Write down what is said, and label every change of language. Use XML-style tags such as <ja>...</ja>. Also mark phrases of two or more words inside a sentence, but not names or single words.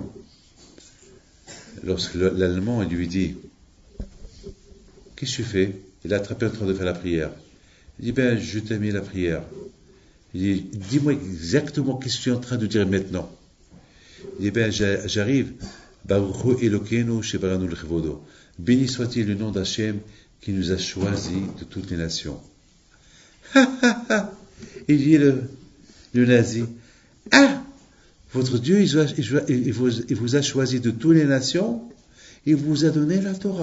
<fr>Lorsque l'Allemand il lui dit « Qu'est-ce que tu fais ?» Il a attrapé en train de faire la prière. Il dit « Je t'ai mis la prière. » Il dit « Dis-moi exactement qu'est-ce que tu es en train de dire maintenant. » Il dit « J'arrive.</fr> <he>ברוך אלוקינו שבראנו לכבודו.</he> <fr>Béni soit-il le nom d'Hachem qui nous a choisis de toutes les nations. » Il dit le nazi « Ah, votre Dieu, il vous a choisi de toutes les nations, il vous a donné la Torah.</fr>